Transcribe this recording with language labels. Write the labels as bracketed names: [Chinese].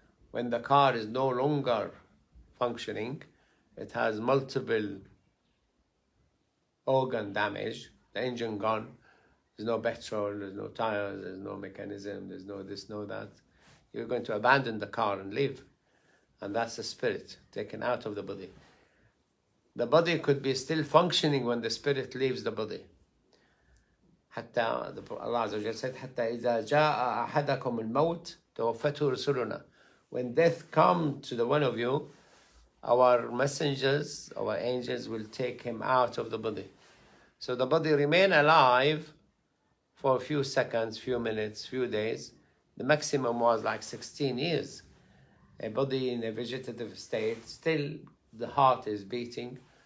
[English] When the car is no longer functioning, it has multiple organ damage, the engine gone, there's no petrol, there's no tires, there's no mechanism, there's no this, no that. You're going to abandon the car and leave. And that's the spirit taken out of the body. The body could be still functioning when the spirit leaves the body. [Arabic] حتى [English] Allah Azza wa Jalla said, [Arabic] حتى إذا جاء أحدكم الموت توفته رسلنا. [English] When death comes to the one of you, our messengers, our angels will take him out of the body. So the body remain alive for a few seconds, few minutes, few days. The maximum was like 16 years. A body in a vegetative state, still the heart is beating.